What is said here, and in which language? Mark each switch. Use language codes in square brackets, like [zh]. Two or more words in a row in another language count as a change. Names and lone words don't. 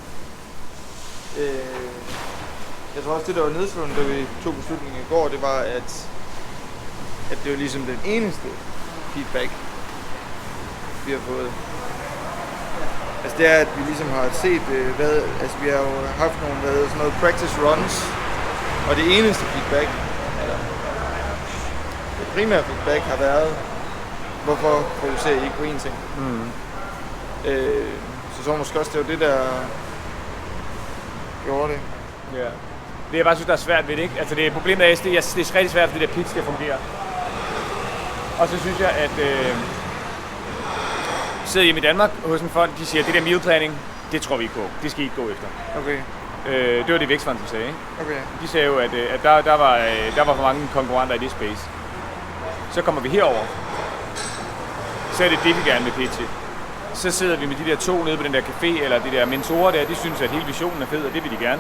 [da] Jeg tror også, det der var nedslående, da vi tog beslutningen i går, det var, at det var ligesom den eneste feedback, vi har fået. Altså det er, at vi ligesom har set, vi har jo haft sådan noget [en] practice runs, [da] og det eneste feedback, eller det primære feedback har været, hvorfor fokuserer I ikke på én ting? Så måske også, det var det, der gjorde det. Ja. Det jeg bare synes, der er svært ved det, ikke? Altså det problemet er, at det er rigtig svært, for det der pitch skal fungere. Og så synes jeg, at sidder hjemme i Danmark hos en fond, de siger, at det der [en] meal planning, [da] det tror vi ikke på. Det skal I ikke gå efter. Okay. Det var det Vækstfonden, som sagde, ikke? Okay. De sagde jo, at der var for mange konkurrenter i det space. Så kommer vi herover. Så er det det, vi gerne vil pitche. Så sidder vi med de der to nede på den der café, eller de der mentorer der, de synes, at hele visionen er fed, og det vil de gerne.